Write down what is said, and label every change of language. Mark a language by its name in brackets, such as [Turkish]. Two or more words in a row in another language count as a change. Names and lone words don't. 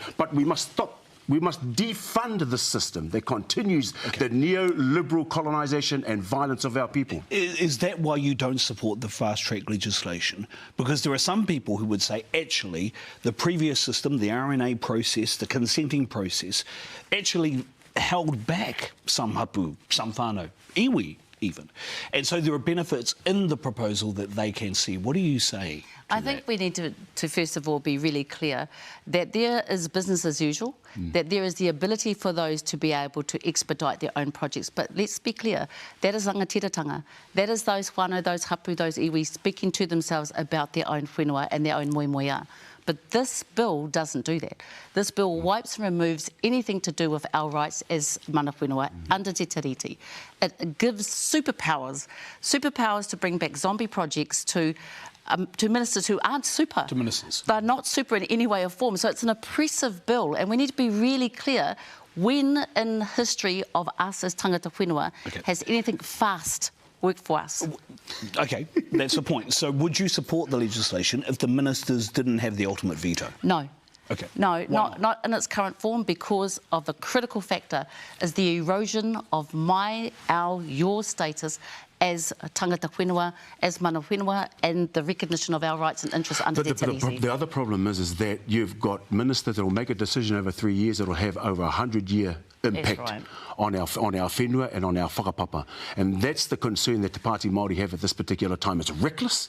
[English] But we must stop defund the system that continues the neoliberal colonisation and violence of our people. Is that why you don't support the fast-track legislation? Because there are some people who would say, actually, the previous system, the RNA process, the consenting process, actually held back some hapu, some whānau, iwi even. And so there are benefits in the proposal that they can see. What do you say? I think we need to first of all be really clear that there is business as usual, that there is the ability for those to be able to expedite their own projects. But let's be clear, that is rangatiratanga. That is those whānau, those hapu, those iwi speaking to themselves about their own whenua and their own moemoeā. But this bill doesn't do that. This bill wipes and removes anything to do with our rights as [Māori] mana whenua [English] under Te Tiriti. It gives superpowers to bring back zombie projects to ministers who aren't super. To ministers. They're not super in any way or form. So it's an oppressive bill, and we need to be really clear when in history of us as [Māori] tangata whenua [English] has anything fast worked for us. OK, that's the point. So would you support the legislation if the ministers didn't have the ultimate veto? No. Okay. No, not in its current form, because of the critical factor is the erosion of your status as [Māori] tangata whenua, [English] as [Māori] mana whenua, [English] and the recognition of our rights and interests under Te Tiriti. The other problem is that you've got ministers that will make a decision over 3 years that will have over 100-year impact on our whenua and on our whakapapa. And that's the concern that the Pāti Māori have at this particular time. It's reckless.